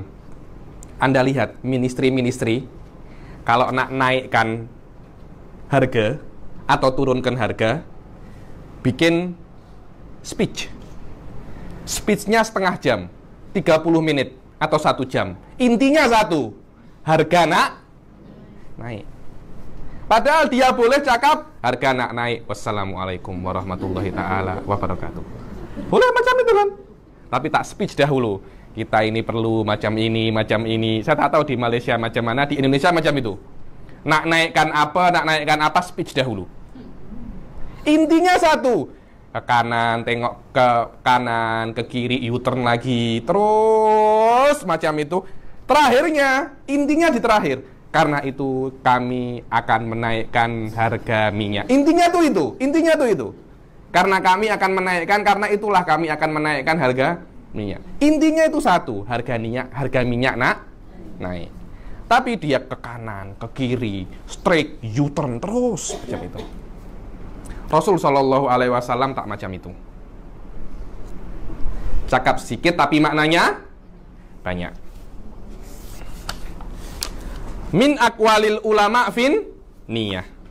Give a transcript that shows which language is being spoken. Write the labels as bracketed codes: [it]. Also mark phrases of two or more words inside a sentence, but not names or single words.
[ms] Anda lihat ministry kalau nak naikkan harga atau turunkan harga, bikin speech-nya setengah jam, 30 menit atau 1 jam. Intinya satu, harga naik. Padahal dia boleh cakap harga naik. [ar] والسلام عليكم ورحمة الله تعالى وبركاته. [ms] Boleh macam itu kan? Tapi tak speech dahulu. Kita ini perlu macam ini. Saya tak tahu di Malaysia macam mana, di Indonesia macam itu. Nak naikkan apa, speech dahulu. Intinya satu, ke kanan, tengok ke kanan, ke kiri, U-turn lagi, terus macam itu. Terakhirnya, intinya di terakhir, karena itu kami akan menaikkan harga minyak. Intinya tuh itu. Karena kami akan menaikkan, karena itulah kami akan menaikkan harga minyak. Intinya itu satu, harga minyak naik. Tapi dia ke kanan, ke kiri, [en] straight, U-turn [ms] terus macam itu. Rasul [ar] صلى الله عليه وسلم [ms] tak macam itu. Cakap sedikit tapi maknanya banyak. [ar] من أقوال العلماء في النية.